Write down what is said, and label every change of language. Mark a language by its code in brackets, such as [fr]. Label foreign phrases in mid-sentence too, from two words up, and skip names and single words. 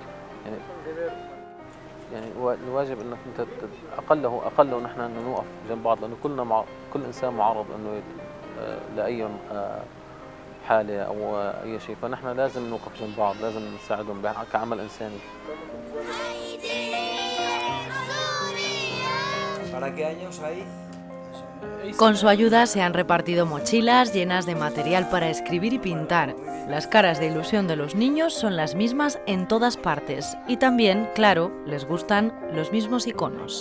[ar] يعني الواجب أنك أنت أقله نحن نوقف جنب بعض، لأنه كل إنسان معرض أنه لأي حالة أو أي شيء، فنحن لازم نوقف جنب بعض، لازم نساعدهم كعمل إنساني. [es] ¿Para qué años hay? Con su ayuda se han repartido mochilas llenas de material para escribir y pintar. Las caras de ilusión de los niños son las mismas en todas partes y también, claro, les gustan los mismos iconos.